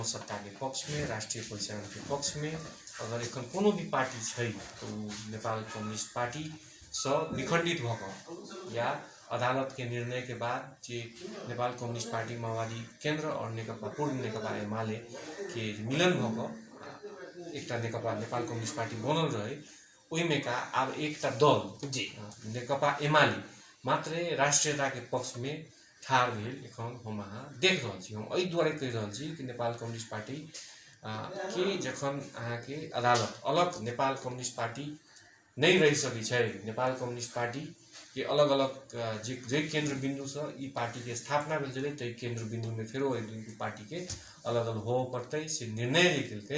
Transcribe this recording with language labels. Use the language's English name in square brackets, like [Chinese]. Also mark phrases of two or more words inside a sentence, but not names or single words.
[Maithili] सत्ता के पक्ष में, राष्ट्रीय परिचालन के पक्ष में अगर एखन कोनो भी पार्टी छै तो नेपाल कम्युनिस्ट पार्टी से विखंडित भक या अदालत के निर्णय के बाद जे नेपाल कम्युनिस्ट पार्टी माओवादी केन्द्र और नेकपा पूर्व नेकपा एमाले के मिलन भक एक नेकपा नेपाल कम्युनिस्ट पार्टी बनल रहे ओहिमे का अब एक दल जी नेकपा एमाले मात्रै राष्ट्रियता के पक्ष में ठाड़ भेल एखन हम अहाँ देख रहल छी। हम एहि दुआरे कहि रहल छी कि नेपाल कम्युनिस्ट पार्टी के जखन अहाँ के अदालत अलग नेपाल कम्युनिस्ट पार्टी नहीं रहि सकै छै, नेपाल कम्युनिस्ट पार्टी के अलग अलग जे केंद्र बिंदु से ई पार्टी के स्थापना भेल छलै तै केंद्र बिंदु में फेरो एहि पार्टी के अलग अलग हो पड़तै से निर्णय लेलकै।